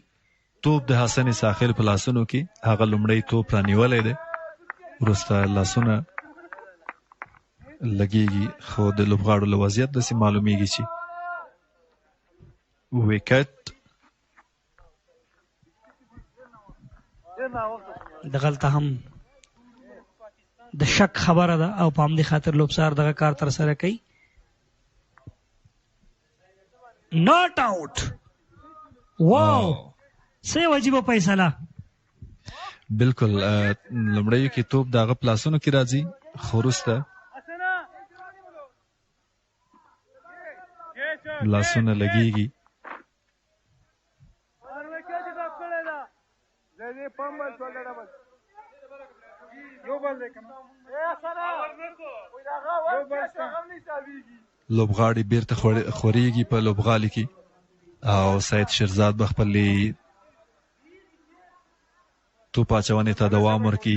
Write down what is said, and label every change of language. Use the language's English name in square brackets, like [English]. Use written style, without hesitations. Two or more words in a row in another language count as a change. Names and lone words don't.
[Pashto] توپ د حسن ساخل په لاسونو کې. هغه لومړی توپ رانیولی دی، وروسته لاسونه لګېږي، خو د لوبغاړو له وضعیت داسې معلومیږي چې ویکټ. دغلته هم د شک خبره ده او په همدې خاطر لوبسار دغه کار ترسره کوي. [English] not out. [Pashto] واو څه یو عجیبه فیصله. بالکل لومړیو کې توپ د هغه په لاسونو کې راځي، خو وروسته لاسونه لګېږي. لوبغاړي بیرته خورېږي په لوبغالي کې او سید شیرزاد به خپلې توپ اچونې ته دوام ورکړي.